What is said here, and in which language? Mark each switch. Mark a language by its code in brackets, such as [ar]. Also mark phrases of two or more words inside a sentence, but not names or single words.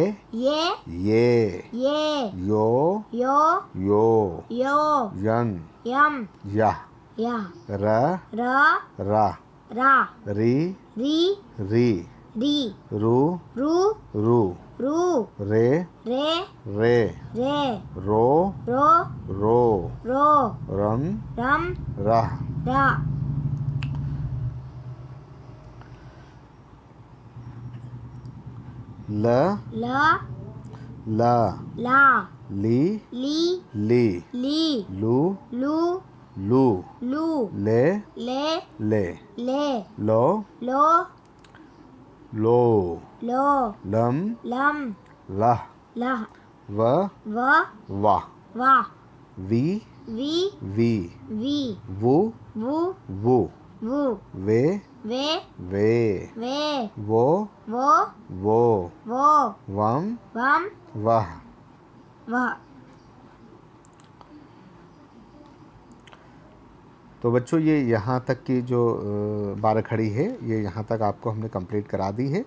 [hi] ये ये ये यो यो यो यो यन यम या या र र रा रा री री री री रू रू रू रू रे रे रे रे रो रो रो रो रम रम रा रा ल ल ला ला ली ली ली ली लू लू लू लू ले ले ले ले लो लो लो लो लम लम लह लह व व वाह वा वी वी वी वी वू वू वू वू वे वे वे वे वो वो वो वो वम वम वाह। वह। तो बच्चों ये यहाँ तक की जो बारह खड़ी है ये यहाँ तक आपको हमने कंप्लीट करा दी है।